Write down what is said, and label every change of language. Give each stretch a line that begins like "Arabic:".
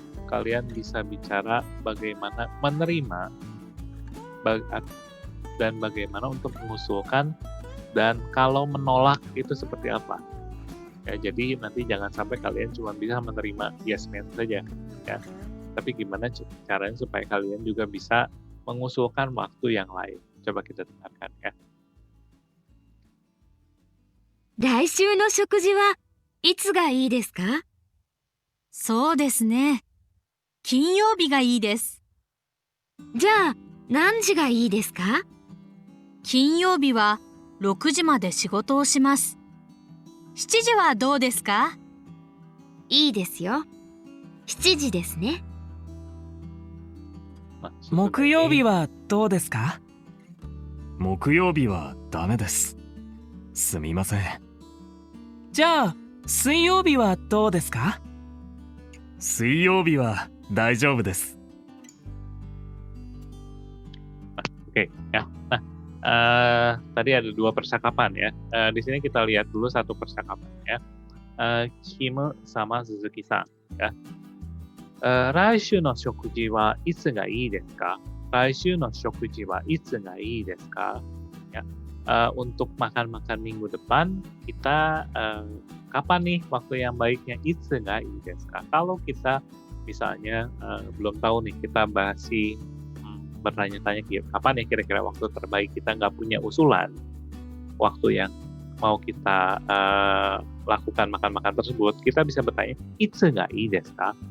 Indonesian: Kalian bisa bicara bagaimana menerima dan bagaimana untuk mengusulkan, dan kalau menolak itu seperti apa. Ya, jadi nanti jangan sampai kalian cuma bisa menerima yes man saja ya. Tapi gimana caranya supaya kalian juga bisa mengusulkan waktu yang lain. Coba kita dengarkan ya.
Japanese: 来週の食事はいつがいいですか？そうですね。金曜日がいいです。じゃあ、何時がいいですか？金曜日は6時まで仕事をします。 7時はどうですか？いいですよ。7時ですね。木曜日はどうですか？木曜日はダメです。すみません。じゃあ、水曜日はどうですか？水曜日は大丈夫です。
Indonesian: Oke ya. Nah, tadi ada 2 percakapan ya. Di sini kita lihat dulu satu percakapan ya. Kim sama Suzuki-san ya.
Japanese: 来週の食事はいつがいいですか？来週の食事はいつがいいですか?
Indonesian: Ya. Untuk makan-makan minggu depan kita kapan nih waktu yang baiknya?
Japanese: Itsu ga ii desu ka?
Indonesian: Kalau kita misalnya belum tahu nih, kita masih bertanya-tanya kapan ya kira-kira waktu terbaik, kita nggak punya usulan waktu yang mau kita lakukan makan-makan tersebut, kita bisa bertanya
Japanese: itsu ga ii desu ka?